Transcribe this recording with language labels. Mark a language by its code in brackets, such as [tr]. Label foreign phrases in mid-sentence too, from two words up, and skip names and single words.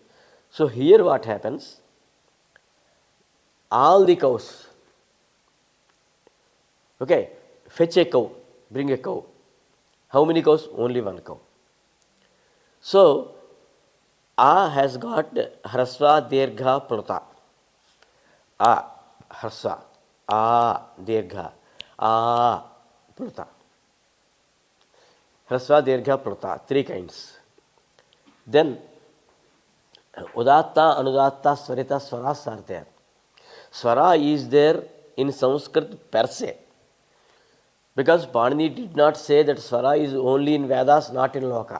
[en] So here what happens? All the cows, okay, fetch a cow, bring a cow. How many cows? Only one cow. So, A has got Hrasva, Dirgha, Pluta. A, Hrasva, A, Dirgha, A, Pluta. Hrasva, Dirgha, Pluta, three kinds. Then, Udatta, Anudatta, Swarita, Swaras are there. Swara is there in Sanskrit per se. Because Panini did not say that Swara is only in Vedas, not in Loka.